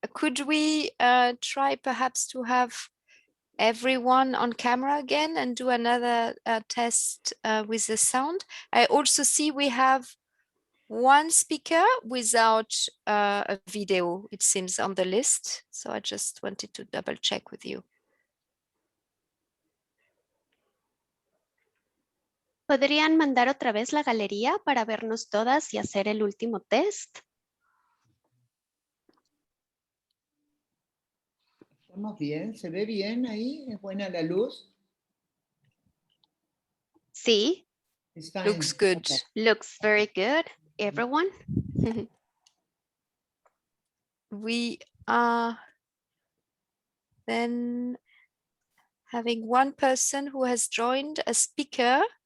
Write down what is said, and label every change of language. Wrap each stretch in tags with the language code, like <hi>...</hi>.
<en>Could we try perhaps to have everyone on camera again and do another test with the sound? I also see we have one speaker without a video, it seems, on the list. So I just wanted to double check with you.</en> <es>¿Podrían mandar otra vez la galería para vernos todas y hacer el último test? Estamos bien, se ve bien ahí, es buena la luz. Sí.</es> <en>Looks good. Okay. Looks very good, everyone. We are then having one person who has joined, a speaker.</en>